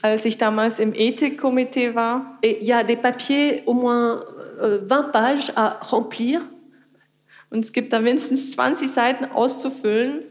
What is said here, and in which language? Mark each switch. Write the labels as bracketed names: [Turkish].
[German] Als ich damals im Ethikkomitee war. [French] Et il y a des papiers au moins 20 pages à remplir. [German] Und es gibt da mindestens 20 Seiten auszufüllen.